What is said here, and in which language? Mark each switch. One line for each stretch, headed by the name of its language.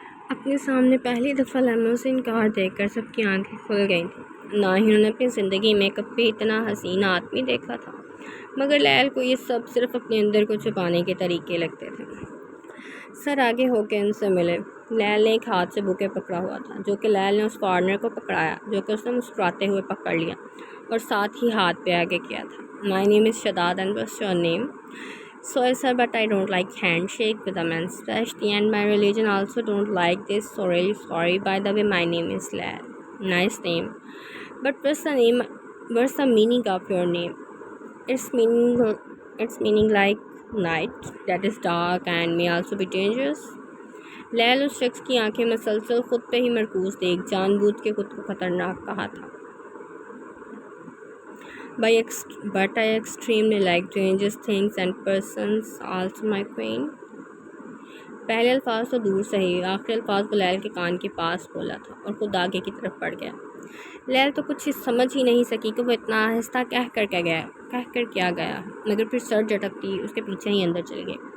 Urdu: اپنے سامنے پہلی دفعہ لیموزین کار دیکھ کر سب کی آنکھیں کھل گئی تھیں۔ نہ ہی انہوں نے اپنی زندگی میں کبھی اتنا حسین آدمی دیکھا تھا، مگر لیل کو یہ سب صرف اپنے اندر کو چھپانے کے طریقے لگتے تھے۔ سر آگے ہو کے ان سے ملے۔ لیل نے ایک ہاتھ سے بوکے پکڑا ہوا تھا، جو کہ لیل نے اس فارنر کو پکڑایا، جو کہ اس نے مسکراتے ہوئے پکڑ لیا اور ساتھ ہی ہاتھ پہ آگے کیا تھا۔
English: My name is Shadad and what's your name? Sorry sir, but I don't like handshake with a man, especially, and my religion also don't like this, so really sorry. By the way, my name is Lail. Nice name. But what's the meaning of your name? It's meaning like night, that is dark and may also be dangerous.
Urdu: لیل اس شخص کی آنکھیں مسلسل خود پہ ہی مرکوز دیکھ جان بوجھ کے خود کو خطرناک کہا تھا۔
English: But I extremely like dangerous things and persons also, my queen.
Urdu: پہلے الفاظ تو دور سے ہی، آخری الفاظ وہ لیل کے کان کے پاس بولا تھا اور خود آگے کی طرف بڑھ گیا۔ لیل تو کچھ سمجھ ہی نہیں سکی کہ وہ اتنا آہستہ کہہ کر کیا گیا، مگر پھر سر جھٹکتی اس کے پیچھے ہی اندر چل گئی۔